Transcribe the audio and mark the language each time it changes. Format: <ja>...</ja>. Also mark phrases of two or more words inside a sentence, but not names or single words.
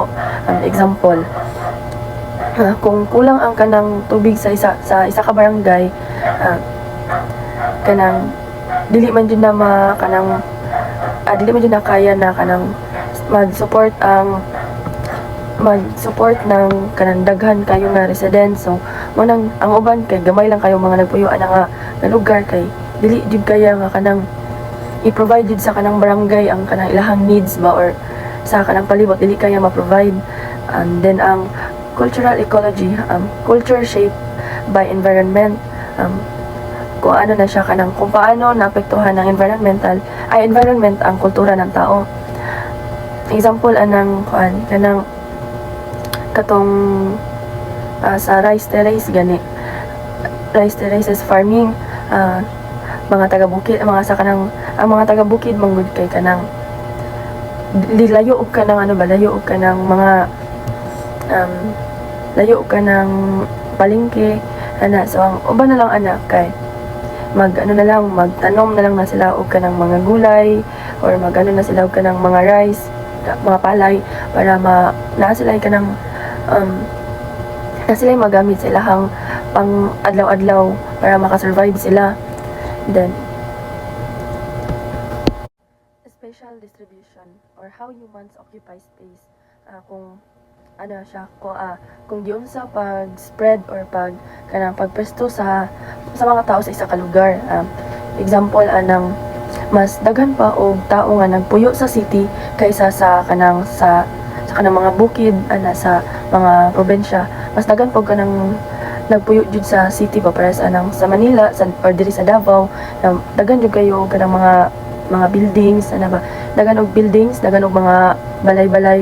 <ceb>Example, kung kulang ang kanang tubig sa isa ka barangay, kanang dili man jud na kaya na kanang mag-support ng</ceb> <en>kanang daghan kayo nga residents.</en> <ceb>So ang uban kay gamay lang kayo mga nagpuyoan nga lugar kay dili jud kaya nga kanang i-provide jud sa kanang barangay ang kanang ilahang needs ba or sa kanang palibot dili kaya ma-provide. And then ang</ceb> <en>cultural ecology, culture shaped by environment.</en> <ceb>Kung ano na siya kanang</ceb> <tl>kung paano naapektuhan ng environment ang kultura ng tao.</tl> <ceb>Example anang kanang katong sa rice terraces farming, mga taga-bukid ang mga taga-bukid manggod kay kanang layo og kanang palengke ana. So ang uban na lang anak kay magtanom na lang na sila og kanang mga gulay or na sila og kanang mga rice, mga palay para na sila kanang na sila magamit sa ilahang pang adlaw-adlaw para makasurvive sila.</ceb> <en>Then, spatial distribution or how humans occupy space.</en> <ceb>Kung ano siya kung diyon sa pag-spread or pagpresto sa mga tao sa isa ka lugar. Example anang mas daghan pa og tao nga nagpuyo sa city kaysa sa kanang mga bukid sa mga probinsya. Mas daghan pa og kanang nagpuyo jud sa city pa para sa sa Manila or diri sa Davao na daghan jud kayo og kanang mga buildings</ceb> <en>daghan og buildings,</en> <ceb>daghan og mga balay-balay.</ceb>